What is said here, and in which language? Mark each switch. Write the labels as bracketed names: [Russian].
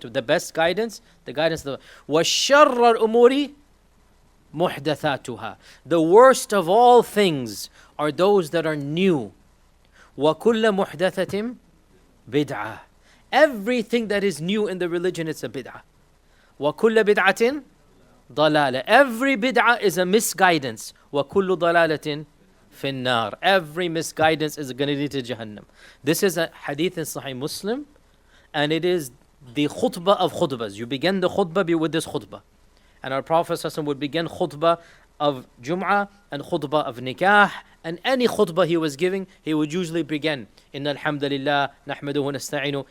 [English] The best guidance, the guidance of the [Arabic] وَالشَّرَّ الْأُمُورِ مُحْدَثَاتُهَا. [English] The worst of all things are those that are new. [Arabic] وَكُلَّ مُحْدَثَةٍ بِدْعَةٍ. [English] Everything that is new in the religion, it's a bid'ah. [Arabic] وَكُلَّ بِدْعَةٍ ضَلَالَةٍ. [English] Every bid'ah is a misguidance. [Arabic] وَكُلُّ ضَلَالَةٍ finnar. [English] Every misguidance is going to lead to Jahannam. This is a hadith in Sahih Muslim, and it is the khutbah of khutbahs. You begin the khutbah with this khutbah. And our Prophet ﷺ would begin khutbah of Jum'ah and khutbah of nikah, and any khutbah he was giving, he would usually begin, [Arabic] Inna alhamdulillah, nahmaduhu nasta'inu.